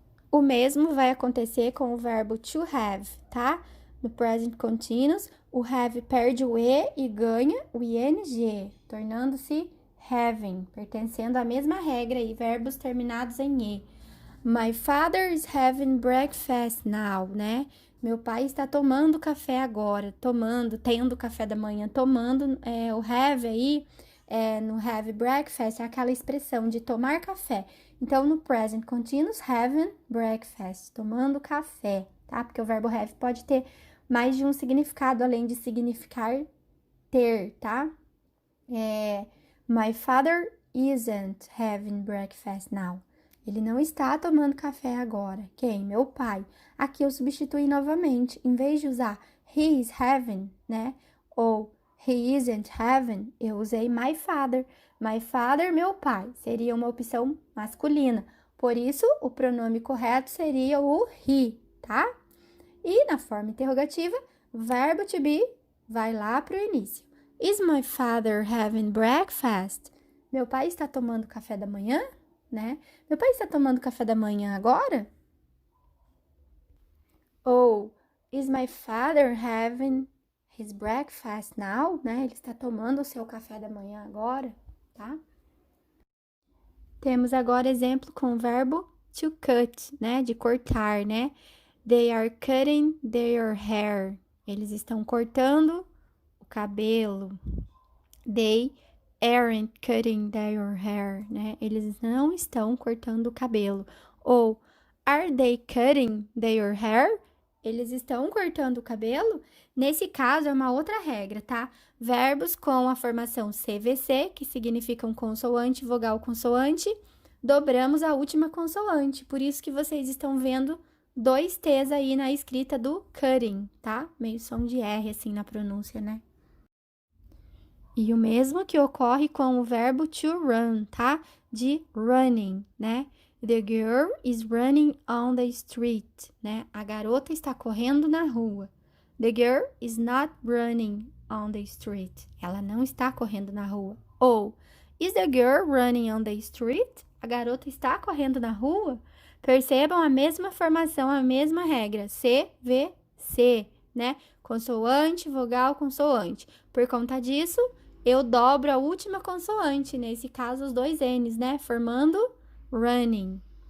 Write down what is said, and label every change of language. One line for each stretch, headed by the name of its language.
Portuguese: O mesmo vai acontecer com o verbo to have, tá? No present continuous, o have perde o e e ganha o ing, tornando-se having, pertencendo à mesma regra e verbos terminados em e.
English: My father is having breakfast now, né?
Portuguese: Meu pai está tomando café agora, tendo café da manhã, tomando, o have aí, no have breakfast, é aquela expressão de tomar café. Então, no present continuous, having breakfast, tomando café, tá? Porque o verbo have pode ter mais de um significado, além de significar ter, tá?
English: My father isn't having breakfast now.
Portuguese: Ele não está tomando café agora. Quem? Meu pai. Aqui eu substituí novamente. Em vez de usar
English: he is having,
Portuguese: né? Ou
English: he isn't having,
Portuguese: eu usei my father. My father, meu pai. Seria uma opção masculina. Por isso, o pronome correto seria o he, tá? E na forma interrogativa, verbo to be vai lá para o início.
English: Is my father having breakfast?
Portuguese: Meu pai está tomando café da manhã, né? Meu pai está tomando café da manhã agora?
English: Ou is my father having his breakfast now, né?
Portuguese: Ele está tomando o seu café da manhã agora, tá? Temos agora exemplo com o verbo to cut, né? De cortar, né?
English: They are cutting their hair.
Portuguese: Eles estão cortando o cabelo.
English: They aren't cutting their hair, né?
Portuguese: Eles não estão cortando o cabelo.
English: Ou are they cutting their hair?
Portuguese: Eles estão cortando o cabelo? Nesse caso, é uma outra regra, tá? Verbos com a formação CVC, que significam consoante, vogal, consoante, dobramos a última consoante. Por isso que vocês estão vendo 2 T's aí na escrita do cutting, tá? Meio som de R, assim, na pronúncia, né? E o mesmo que ocorre com o verbo to run, tá? De running, né?
English: The girl is running on the street, né?
Portuguese: A garota está correndo na rua.
English: The girl is not running on the street.
Portuguese: Ela não está correndo na rua.
English: Ou, is the girl running on the street?
Portuguese: A garota está correndo na rua? Percebam a mesma formação, a mesma regra. C, V, C, né? Consoante, vogal, consoante. Por conta disso, eu dobro a última consoante, nesse caso os 2 N's, né? Formando running.